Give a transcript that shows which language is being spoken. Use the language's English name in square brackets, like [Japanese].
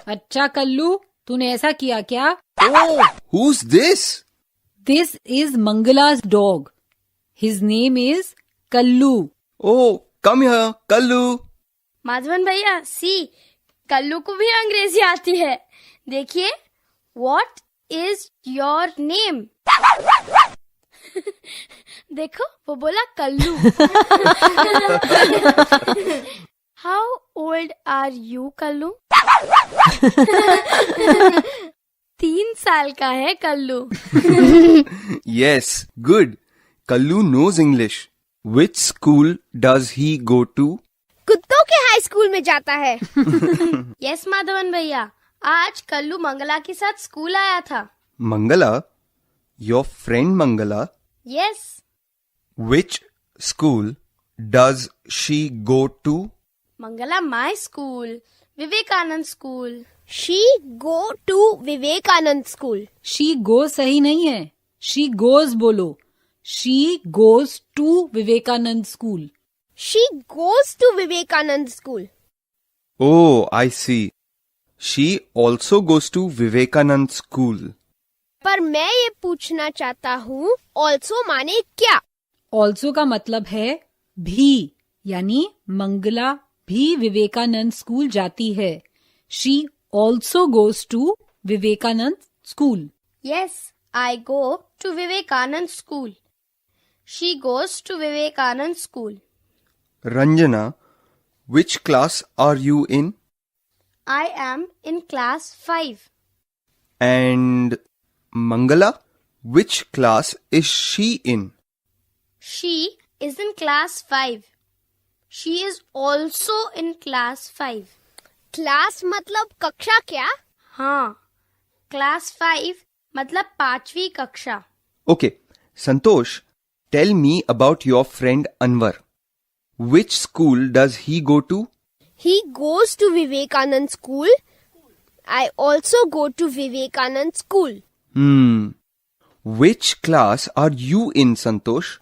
[Hindi] अच्छा कल्लू, तूने ऐसा किया क्या? [English] Oh, who's this? This is Mangala's dog. His name is Kallu. Oh, come here, Kallu. [Hindi] Madhavan भैया, सी, कल्लू को भी अंग्रेजी आती है। देखिए, [English] What is your name? [Hindi] देखो, वो बोला Kullu. [English] How old are you, Kallu? [Hindi] 3 साल का है Kullu. [English] Yes, good. Kallu knows English. Which school does he go to? [Hindi] कुत्तों के हाई स्कूल में जाता है। यस माधवन भैया, आज कल्लू मंगला के साथ स्कूल आया था। [English] Mangala? Your friend Mangala? Yes. Which school does she go to? Mangala my school, Vivekananda school. She go to Vivekananda school. She goes [Hindi] सही नहीं है, [English] she goes [Hindi] बोलो। [English] She goes to Vivekanand school. She goes to Vivekanand school. Oh, I see. She also goes to Vivekanand school. [Hindi] पर मैं ये पूछना चाहता हूँ, also माने क्या? Also का मतलब है भी, यानी मंगला भी विवेकानंद स्कूल जाती है। [English] She also goes to Vivekanand school. Yes, I go to Vivekanand school. She goes to Vivekanand school. Ranjana, which class are you in? I am in class 5। And Mangala, which class is she in? She is in class 5। She is also in class 5। [Hindi] Class मतलब कक्षा क्या? हाँ, class 5 मतलब 5वीं कक्षा। [English] Okay, Santosh, tell me about your friend Anwar. Which school does he go to? He goes to Vivekanand school. I also go to Vivekanand school. Which class are you in, Santosh?